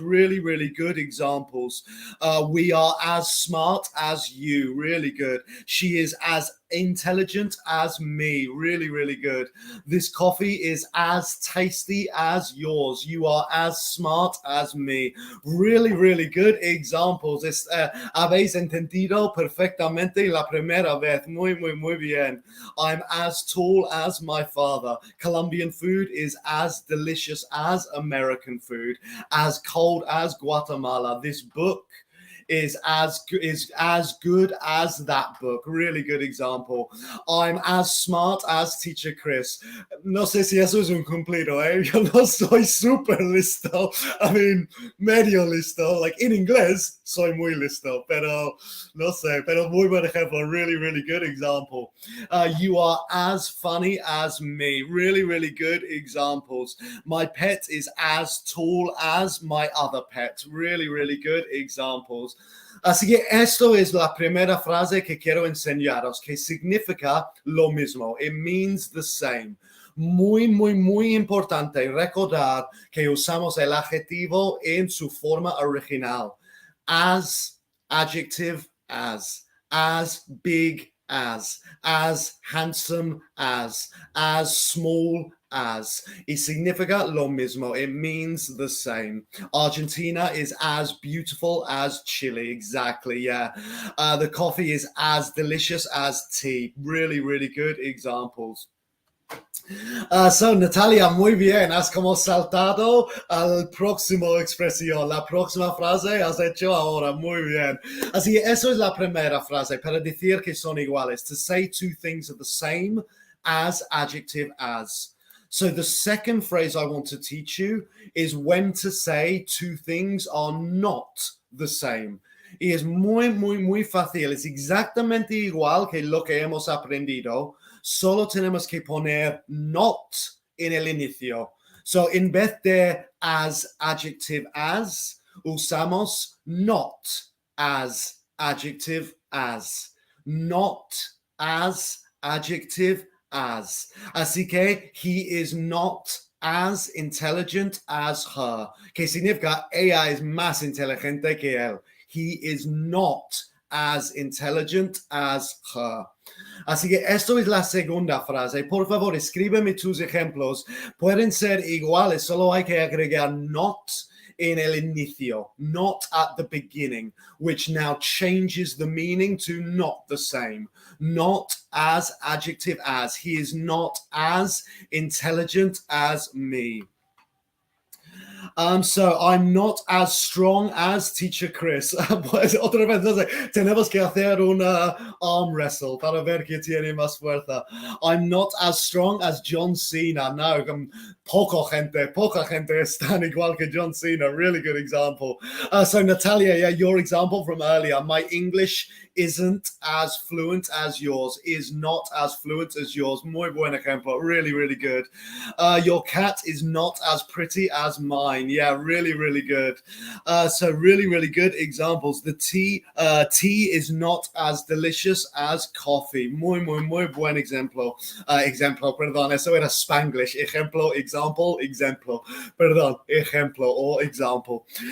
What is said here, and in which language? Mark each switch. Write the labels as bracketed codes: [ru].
[en] Really, really good examples. We are as smart as you. Really good. She is as intelligent as me. Really, really good. This coffee is as tasty as yours. You are as smart as me. Really, really good examples. [es] Habéis entendido perfectamente la primera vez. Muy, muy, muy bien. [en] I'm as tall as my father. Colombian food is as delicious as American food. As cold as Guatemala. This book is as good as that book. Really good example. I'm as smart as teacher Chris. [es] No sé si eso es un cumplido, ¿eh? Yo no soy súper listo. [en] I mean, [es] medio listo. [en] Like in [es] inglés, soy muy listo, pero no sé. Pero muy buen ejemplo. [en] Really, really good example. You are as funny as me. Really, really good examples. My pet is as tall as my other pet. Really, really good examples. [es] Así que esto es la primera frase que quiero enseñaros, que significa lo mismo. [en] It means the same. [es] Muy, muy, muy importante recordar que usamos el adjetivo en su forma original. [en] As, adjective, as big as handsome as small as. [es] Y significa lo mismo. [en] It means the same. Argentina is as beautiful as Chile. Exactly, yeah. The coffee is as delicious as tea. Really, really good examples. [es] So, Natalia, muy bien. Has como saltado al próximo expresión. La próxima frase has hecho ahora. Muy bien. Así que eso es la primera frase para decir que son iguales. [en] To say two things are the same as, adjective, as. So the second phrase I want to teach you is when to say two things are not the same. [es] Y es muy, muy, muy fácil. Es exactamente igual que lo que hemos aprendido. Solo tenemos que poner not en el inicio. So, en vez de as adjective as, usamos not as adjective as. [en] Not as adjective as. [es] Así que [en] he is not as intelligent as her. [es] Que significa ella es más inteligente que él. [en] He is not as intelligent as her. [es] Así que esto es la segunda frase. Por favor, escríbeme tus ejemplos. Pueden ser iguales, solo hay que agregar not in el inicio, [en] not at the beginning, which now changes the meaning to not the same. Not as adjective as. He is not as intelligent as me. So I'm not as strong as teacher Chris. [es] Pues otra vez, entonces, tenemos que hacer una arm wrestle para ver quién tiene más fuerza. [en] I'm not as strong as John Cena. [es] No, poca gente es tan igual que John Cena. [en] Really good example. So Natalia, yeah, your example from earlier. My English isn't as fluent as yours. Is not as fluent as yours. [es] Muy buen ejemplo. [en] Really, really good. Your cat is not as pretty as mine. Yeah, really, really good. So really, really good examples. The tea is not as delicious as coffee. [es] Muy buen ejemplo. Ejemplo, perdón, eso era Spanglish. Ejemplo, example, ejemplo. Perdón, ejemplo or example.